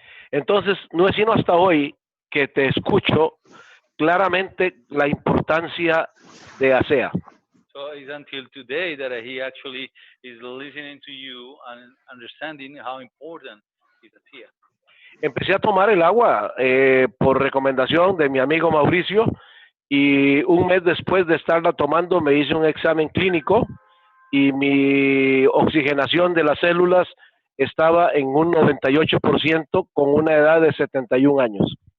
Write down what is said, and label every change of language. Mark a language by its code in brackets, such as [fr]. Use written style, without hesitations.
[es] Entonces, no es sino hasta hoy que te escucho claramente la importancia de ASEA. [en] So it's until today that he actually is listening to you and understanding how important is ASEA. [es] Empecé a tomar el agua por recomendación de mi amigo Mauricio, y un mes después de estarla tomando me hice un examen clínico y mi oxigenación de las células estaba en un 98% con una edad de 71 años.